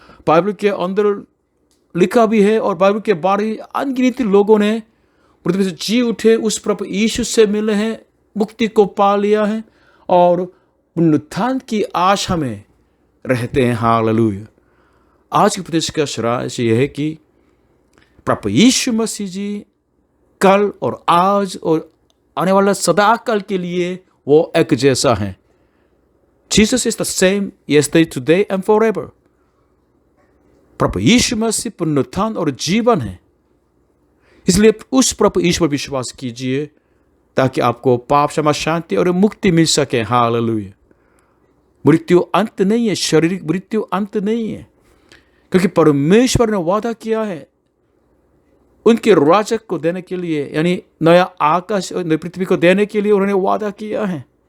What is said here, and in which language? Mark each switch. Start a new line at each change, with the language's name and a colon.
Hindi: Bible के अंदर लिखा भी है और बाइबल के बारे अनगिनत लोगों ने पृथ्वी से जी उठे उस प्रभु यीशु से मिले हैं, मुक्ति को पा लिया है और पुनरुत्थान की आशा में रहते हैं। हालेलुया। आज के उपदेश का सारांश यह है कि प्रभु यीशु मसीह जी कल और आज और आने वाला सदा काल के लिए वो एक जैसा है।
English: Jesus is the same yesterday, today and forever.
Hindi: प्रभु यीशु मसीह पुनरुत्थान और जीवन है। इसलिए उस प्रभु यीशु पर विश्वास कीजिए ताकि आपको पाप क्षमा, शांति और मुक्ति मिल सके। हालेलुया। मृत्यु अंत नहीं है, शारीरिक मृत्यु अंत नहीं है, क्योंकि परमेश्वर ने वादा किया है उनके राज्य को देने के लिए, यानी नया आकाश और नई पृथ्वी को देने के लिए उन्होंने वादा किया है।